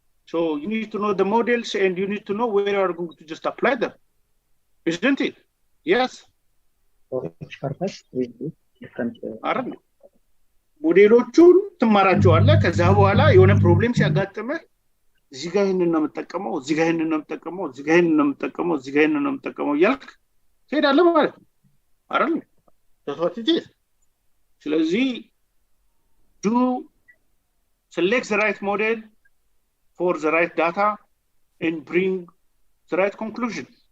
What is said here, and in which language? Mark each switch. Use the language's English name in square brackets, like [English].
[English] So you need to know the models and you need to know where you are going to just apply them. Isn't it? Yes. For each purpose, we do different. [Amharic] አይደል? ሞዴሎቹን ትማራቸዋለህ። ከዛ በኋላ የሆነ ፕሮብሌም ሲያጋጥምህ እዚህ ጋር ይሄንን ነው የምጠቀመው፣ እዚህ ጋር ይሄንን ነው የምጠቀመው፣ እዚህ ጋር ይሄንን ነው የምጠቀመው፣ እዚህ ጋር ይሄንን ነው የምጠቀመው እያልክ ትሄዳለህ ማለት ነው አይደል? ተስዋትጂ። ስለዚህ [English] do select the right model for the right data and bring the right conclusion.